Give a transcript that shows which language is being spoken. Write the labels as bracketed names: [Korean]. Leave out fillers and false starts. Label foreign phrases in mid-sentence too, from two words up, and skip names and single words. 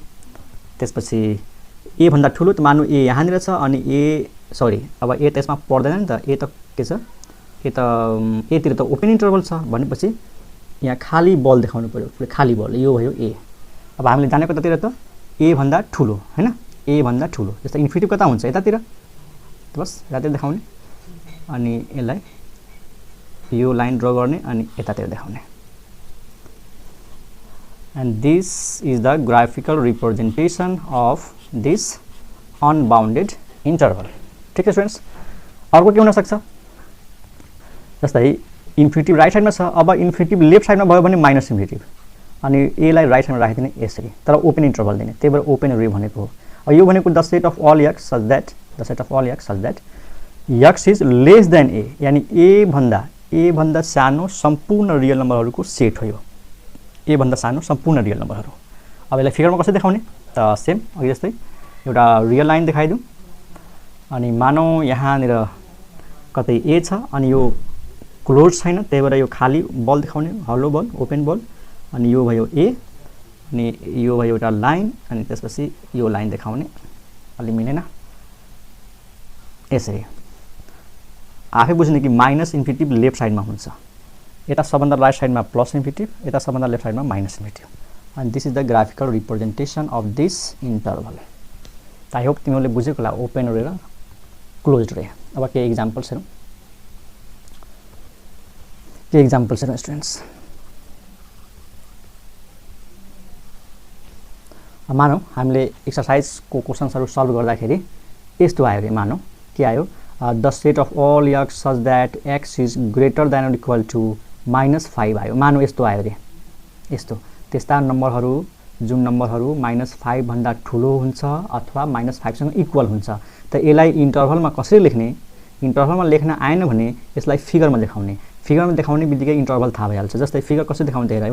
[Nepali] त्यसपछि ए भन्दा ठुलो त मानु ए यहाँनिर छ अनि ए सरी अब ए त यसमा पर्दैन नि त ए त के छ ए त एतिर त [English] open interval [Nepali] छ भनेपछि यहाँ खाली बल देखाउनु पर्यो खाली बल यो भयो ए अब हामीले जानेको कतातिर त ए भन्दा ठुलो हैन ए भन्दा ठुलो जस्तै इन्फिनिटिभ कता हुन्छ यतातिर बस यतातिर देखाउने अनि यसलाई यो [English] line draw [Nepali] गर्ने अनि यतातिर देखाउने [English] and this is the graphical representation of this unbounded interval [Hindi] ठीक है [Nepali] स्टुडेन्ट्स अर्को के हुन सक्छ जस्तै इन्फिनिटिभ राइट साइडमा छ अब इन्फिनिटिभ लेफ्ट साइडमा भयो भने [English] minus infinitive [Nepali] अनि ए लाई राइट साइडमा राखिदिने यसरी तर ओपन [English] interval [Nepali] दिने त्यही भएर [English] open ray [Nepali] भनेको हो अब यो भनेको [English] the set of all x such that x is less than [Nepali] ए यानी ए भन्दा सानो सम्पूर्ण रियल नम्बरहरूको सेट हो यो ए भन्दा सानो सम्पूर्ण रियल नम्बरहरू अब यसलाई फिगरमा कसरी देखाउने त सेम अघि जस्तै एउटा [English] real line [Nepali] देखाइदिउँ अनि मानौ यहाँनिर कतै ए छ अनि यो क्लोज छैन त्यही भएर यो खाली बल देखाउने [English] hollow ball open ball [Nepali] अनि यो भयो ए अनि यो भयो एउटा लाइन अनि त्यसपछि यो लाइन देखाउने अलि मिलेन यसरी आफै बुझ्ने कि [English] minus infinitive [Nepali] लेफ्ट साइडमा हुन्छ यता सबभन्दा राइट साइडमा [English] plus infinitive [Nepali] यता सबभन्दा लेफ्ट साइडमा [English] minus infinitive and this is the graphical representation of this interval. I hope [Nepali] तिमीहरूले बुझेको होला [English] open ray [Nepali] र [English] closed ray. [Nepali] अब के एक्जाम्पल्स हेरौँ. के एक्जाम्पल्स हेरौँ स्टुडेन्ट्स. मानौ हामीले एक्सरसाइजको क्वेशन्सहरु सल्भ गर्दाखेरि यस्तो आयो रे. मानौ के आयो, [English] the set of all x such that x is greater than or equal to -5 [Nepali] आयो. मानौ यस्तो आयो रे. यस्तो त्यस्ता नम्बरहरु जुन नम्बरहरु -5 भन्दा ठूलो हुन्छ अथवा -5 सँग इक्वल हुन्छ. त यसलाई इन्टरभलमा कसरी लेख्ने? इन्टरभलमा लेख्न आएन भने यसलाई फिगरमा देखाउने. फिगरमा देखाउने बित्तिकै इन्टरभल थाहा भइहाल्छ. जस्तै फिगर कसरी देखाउने हेर.